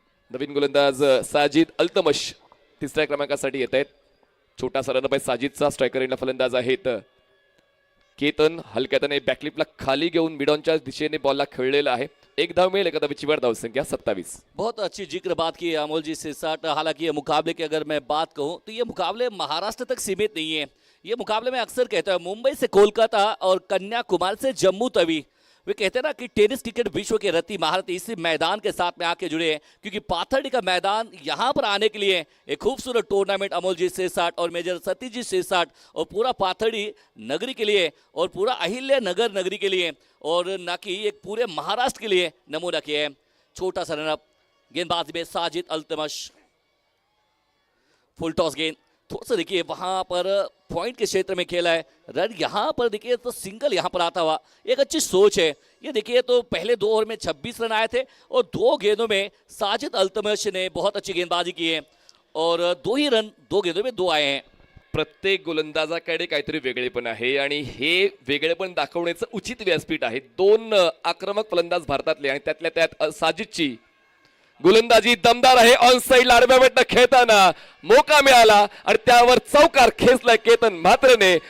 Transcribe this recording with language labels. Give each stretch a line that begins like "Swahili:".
Marathi: नवीन गोलंदाज साजिद अल्तमश तिसऱ्या क्रमांकासाठी येत आहेत. छोटासा रनअप आहे साजिदचा. स्ट्रायकर एंडला फलंदाज आहेत केतन. हलक्यातने बॅकलिपला खाली घेऊन मिडॉनच्या दिशेने बॉलला खेळलेला आहे. 1 धाव मिळेल. एका धावेची वर धावसंख्या 27.
Hindi: बहुत अच्छी जिक्र बात की है अमोल जी सिरसाट. हालांकि ये मुकाबले की अगर मैं बात कहूं तो ये मुकाबले महाराष्ट्र तक सीमित नहीं है. ये मुकाबले में अक्सर कहता हूं मुंबई से कोलकाता और कन्याकुमारी से जम्मू तवी. वे कहते हैं ना कि टेनिस क्रिकेट विश्व के रत्ती महारथी इसी मैदान के साथ में आके जुड़े हैं, क्योंकि पाथर्डी का मैदान यहाँ पर आने के लिए एक खूबसूरत टूर्नामेंट अमोल जी सिरसाट और मेजर सतीश जी सिरसाट और पूरा पाथर्डी नगरी के लिए और पूरा अहिल्या नगर नगरी के लिए और न कि एक पूरे महाराष्ट्र के लिए नमूना किया है. छोटा सा रनअप. गेंदबाजी में साजिद अल्तमश. फुल टॉस गेंद. थोड़ा सा देखिए वहां पर पॉइंट के क्षेत्र में खेला है. रन यहां पर देखिए तो सिंगल यहां पर आता हुआ. एक अच्छी सोच है. ये देखिए तो पहले 2 ओवर में 26 रन आए थे और 2 गेंदों में साजिद अल्तमश ने बहुत अच्छी गेंदबाजी की है और 2 ही रन 2 गेंदों में 2 आए हैं.
Marathi: प्रत्येक गोलंदाजाकडे काहीतरी वेगळेपण आहे आणि हे वेगळेपण दाखवण्याचं उचित व्यासपीठ आहे. 2 आक्रमक फलंदाज भारतातले आणि त्यातल्या त्यात साजिदची गोलंदाजी दमदार आहे. ऑन साइड आडव्या वेटनं खेळताना मोका मिळाला आणि त्यावर चौकार खेचला केतन म्हात्रेने.